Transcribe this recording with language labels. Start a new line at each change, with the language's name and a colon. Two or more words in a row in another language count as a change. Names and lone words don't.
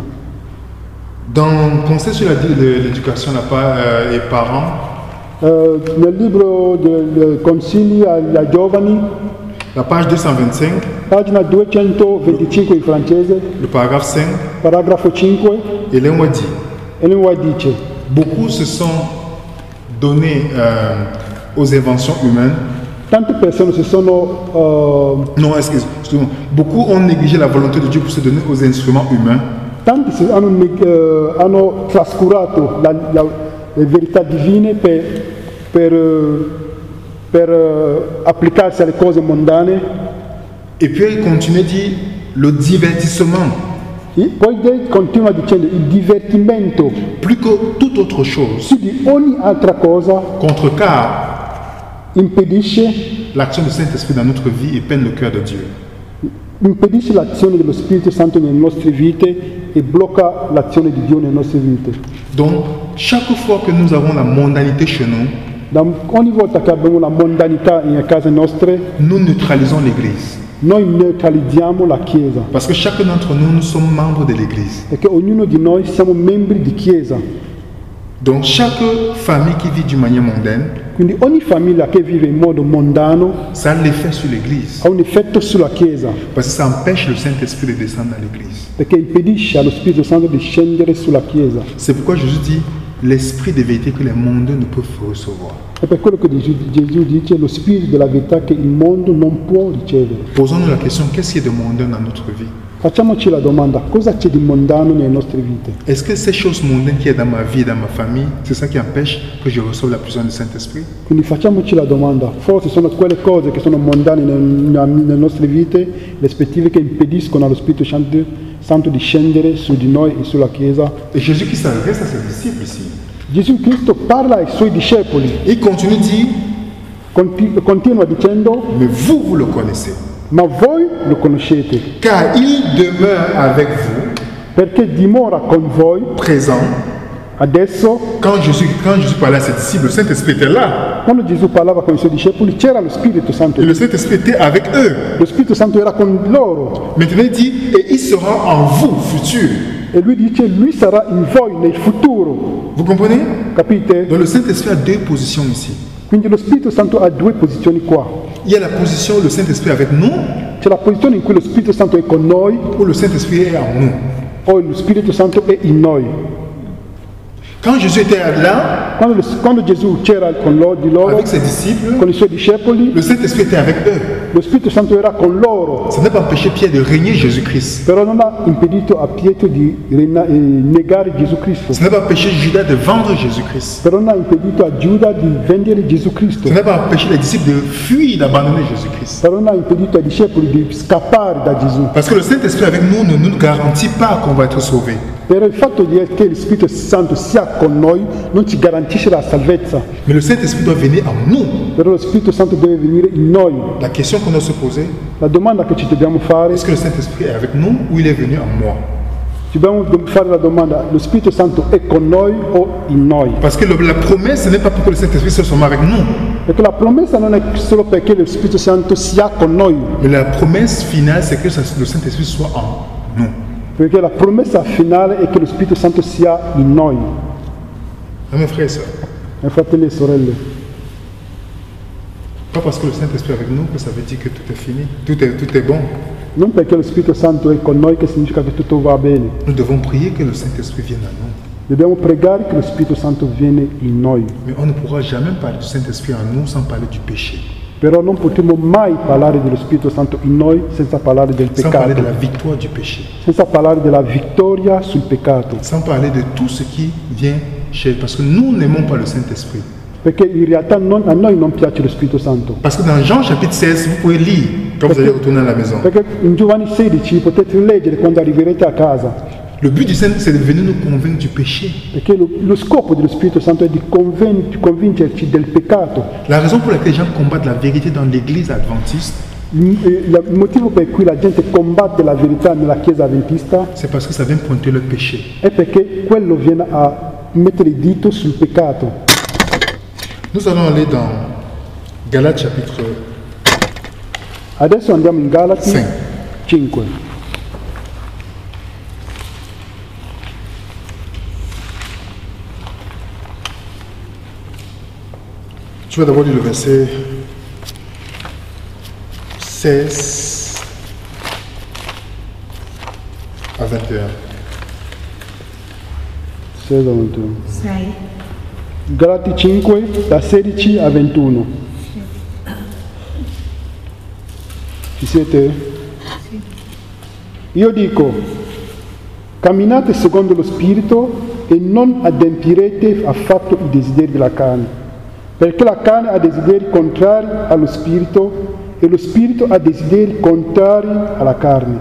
French: Dans Conseil sur l'éducation et parents,
Italian: Nel libro dei consigli ai giovani,
French: la page 225,
Italian: pagina 225 in francese,
French: le paragraphe 5,
Italian: paragrafo 5,
French: Ellen White dit
Italian: Ellen White dice:
French: beaucoup se sont donnés aux inventions humaines.
Italian: tante persone si sono
French: Non, excusez-moi. Beaucoup ont négligé la volonté de Dieu pour se donner aux instruments humains.
Italian: tanti hanno trascurato le verità divine per applicarsi alle cose mondane.
French: Et puis il continue, dit le divertissement,
Italian: Poi continua dicendo il divertimento
French: plus que toute autre chose,
Italian: più di ogni altra cosa
French: contrecarre
Italian: impedisce
French: l'action du Saint-Esprit dans notre vie et peine le cœur de Dieu.
Italian: l'azione dello Spirito Santo nelle nostre vite e blocca l'azione di Dio nelle nostre vite.
French: Donc, chaque fois que nous avons la mondanité chez nous,
Italian: Ogni volta che abbiamo la mondanità nelle case nostre,
French: nous neutralisons l'Église.
Italian: noi neutralizziamo la Chiesa,
French: Parce que chacun d'entre nous, nous sommes membres de l'Église.
Italian: perché ognuno di noi siamo membri di Chiesa.
French: Donc, chaque famille qui vit d'une manière mondaine,
Italian: Quindi ogni famiglia che vive in modo mondano
French: ça a l'effet sur l'Église.
Italian: ha un effetto sulla Chiesa,
French: Parce que ça empêche le Saint-Esprit de descendre dans l'Église.
Italian: perché impedisce allo Spirito Santo di scendere sulla Chiesa.
French: C'est pourquoi Jésus dit l'esprit de vérité que les mondes ne peuvent recevoir.
Italian: È per quello che Gesù dice lo Spirito della verità che il mondo non può ricevere.
French: Posons-nous la question, qu'est-ce qui est de mondain dans notre vie?
Italian: Facciamoci la domanda, cosa c'è di mondano nelle nostre vite?
French: Est-ce que ces choses mondaines qui est dans ma vie, dans ma famille, c'est ça qui empêche que je reçoive la puissance du Saint-Esprit?
Italian: Quindi facciamoci la domanda, forse sono quelle cose che sono mondane nelle nostre vite, le aspettative che impediscono allo Spirito Santo di scendere su di noi e sulla Chiesa.
French: Et Jésus qui s'adresse à ses disciples ici,
Italian: Gesù Cristo parla ai suoi discepoli,
French: il continue de dire,
Italian: continua dicendo,
French: mais vous le connaissez,
Italian: ma voi lo conoscete,
French: car il demeure avec vous,
Italian: perché dimora con voi
French: présent.
Italian: adesso.
French: Quand Jésus parlait à ses disciples, le Saint-Esprit était là.
Italian: Quando Gesù parlava con i suoi discepoli c'era lo Spirito Santo,
French: Et le Saint-Esprit était avec eux.
Italian: lo Spirito Santo era con loro
French: Maintenant, il dit, et il sera en vous, futur.
Italian: e lui dice lui sarà in voi nel futuro,
French: Vous comprenez?
Italian: capite?
French: Donc le Saint-Esprit a deux positions ici.
Italian: Quindi lo Spirito Santo ha due posizioni qua.
French: Il y a la position où le Saint-Esprit est avec nous,
Italian: C'è la posizione in cui lo Spirito Santo è con noi
French: où le Saint-Esprit est en nous.
Italian: o lo Spirito Santo è in noi.
French: Quand Jésus était là,
Italian: Quando Gesù c'era con di loro,
French: avec ses disciples,
Italian: con i suoi discepoli,
French: le Saint-Esprit était avec eux.
Italian: lo Spirito Santo era con loro,
French: Ça n'a pas empêché Pierre de régner Jésus-Christ.
Italian: però non ha impedito a Pietro di negare Gesù Cristo,
French: Ça n'a pas empêché Judas de vendre Jésus-Christ.
Italian: però non ha impedito a Giuda di vendere Gesù Cristo,
French: Ça n'a pas empêché les disciples de fuir, d'abandonner Jésus-Christ.
Italian: però non ha impedito ai discepoli di scappare da Gesù.
French: Parce que le Saint-Esprit avec nous ne nous garantit pas qu'on va être sauvés.
Italian: Però il fatto che lo Spirito Santo sia con noi non ci garantisce la salvezza,
French: Mais le Saint-Esprit doit venir en nous.
Italian: però lo Spirito Santo deve venire in noi.
French: La question qu'on doit se poser,
Italian: La domanda che ci dobbiamo fare
French: est-ce que le Saint-Esprit est avec nous ou il est venu en moi?
Italian: Dobbiamo fare la domanda, lo Spirito Santo è con noi o in noi?
French: Parce que la promesse, ce n'est pas pour que le Saint-Esprit soit seulement avec nous.
Italian: Perché la promessa non è solo perché lo Spirito Santo sia con noi,
French: Mais la promesse finale, c'est que le Saint-Esprit soit en nous.
Italian: perché la promessa finale è che lo Spirito Santo sia in noi.
French: Mes frères et sœurs,
Italian: Fratelli e sorelle,
French: pas parce que le Saint-Esprit est avec nous que ça veut dire que tout est fini, tout est bon.
Italian: non perché lo Spirito Santo è con noi che significa che tutto va bene.
French: Nous devons prier que le Saint-Esprit vienne à nous.
Italian: Dobbiamo pregare che lo Spirito Santo viene in noi,
French: Mais on ne pourra jamais parler du Saint-Esprit en nous sans parler du péché,
Italian: però non potremo mai parlare dello Spirito Santo in noi senza parlare del
French: sans parler de
Italian: peccato,
French: la victoire du péché,
Italian: senza parlare della vittoria sul peccato,
French: sans parler de tout ce qui vient chez... Parce que nous n'aimons pas le Saint-Esprit.
Italian: perché in realtà a noi non piace lo Spirito Santo.
French: Parce que dans Jean chapitre 16, vous pouvez lire quand vous allez retourner à la maison.
Italian: Perché in Giovanni 16 potete leggere quando arriverete a casa,
French: Le but du Saint-Esprit, c'est de venir nous convaincre du péché.
Italian: perché lo scopo dello Spirito Santo è di convincerci del peccato.
French: La raison pour laquelle les gens combattent la vérité dans l'église adventiste,
Italian: Il motivo per cui la gente combatte la verità nella Chiesa Adventista
French: c'est parce que ça vient pointer leur péché.
Italian: è perché quello viene a mettere il dito sul peccato.
French: Nous allons aller dans Galates chapitre
Italian: Adesso andiamo in Galati Sì. 5.
French: Je vais d'abord lire le verset 16 à 21.
Italian: 16 a 21. 6. Galati 5 da 16 a 21. Ci siete? Io dico, camminate secondo lo Spirito e non adempirete affatto i desideri della carne, perché la carne ha desideri contrari allo Spirito e lo Spirito ha desideri contrari alla carne.